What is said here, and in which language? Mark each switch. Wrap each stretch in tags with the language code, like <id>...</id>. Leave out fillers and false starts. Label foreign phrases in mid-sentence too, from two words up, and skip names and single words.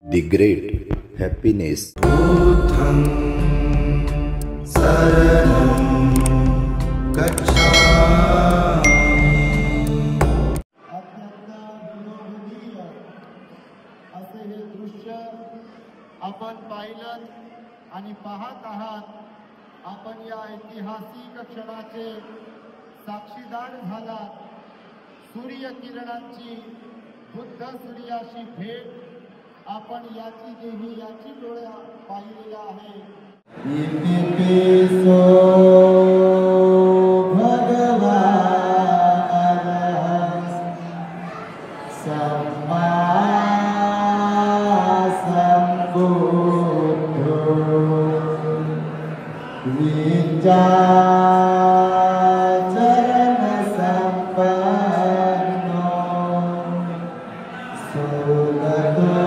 <en>The great happiness.</en> <pi>बुद्धं शरणं गच्छामि।</pi> <mr>अत्यंत विलोभनीय असे हे दृश्य आपण पाहिलं आणि पाहत आहात। आपण या ऐतिहासिक क्षणाचे साक्षीदार झालात। सूर्यकिरणांची बुद्ध सूर्याशी भेट आपण याची देवी याची डोळ्या पाहिलेला आहे।</mr> <pi>इतिपिसो भगवान् सम्मा सम्बुद्धो विचारण संपन्नो सुगतो</pi>